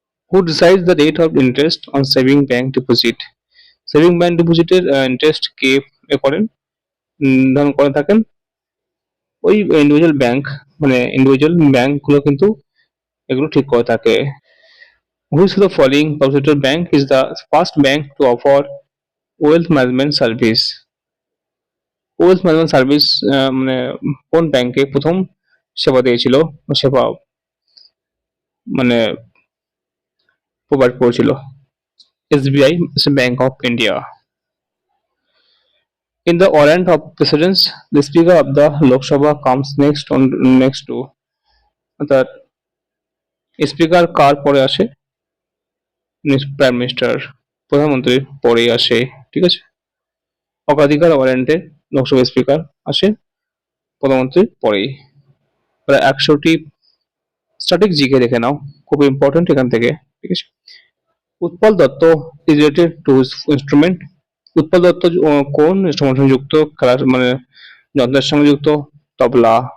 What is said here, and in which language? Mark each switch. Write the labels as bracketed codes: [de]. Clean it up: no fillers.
[en] who decides the rate of interest on saving bank deposit, [bn] saving bank ডিপোজিটের interest কে করেন, নির্ধারণ করে থাকেন ওই ইন্ডিভিজুয়াল ব্যাংক, মানে ইন্ডিভিজুয়াল ব্যাংক গুলো কিন্তু এগুলো ঠিক করে থাকে। [en] Which of the following public bank is the first bank to offer wealth management service? [bn] Wealth management service মানে কোন ব্যাংকে প্রথম সেবা দিয়েছিল, সেবা মানে প্রোভাইড করেছিল, SBI, bank of India. [en] In the order of precedence, the Speaker of the Lok Sabha comes next to, [bn] অর্থাৎ স্পিকার কার পরে আসে, প্রাইম মিনিস্টার, প্রধানমন্ত্রীর পরেই আসে। ঠিক আছে। অগ্রাধিকার ওয়ারেন্টে লোকসভা স্পিকার আসে প্রধানমন্ত্রীর পরেই। প্রায় 100টি স্ট্যাটিক জিকে দেখে নাও, খুব ইম্পর্টেন্ট এখান থেকে। ঠিক আছে। Utpal Dutta [en] is related to instrument, [bn] Utpal Dutta কোন ইনস্ট্রুমেন্ট সঙ্গে যুক্ত, খেলার মানে যন্ত্রের সঙ্গে যুক্ত, তবলা।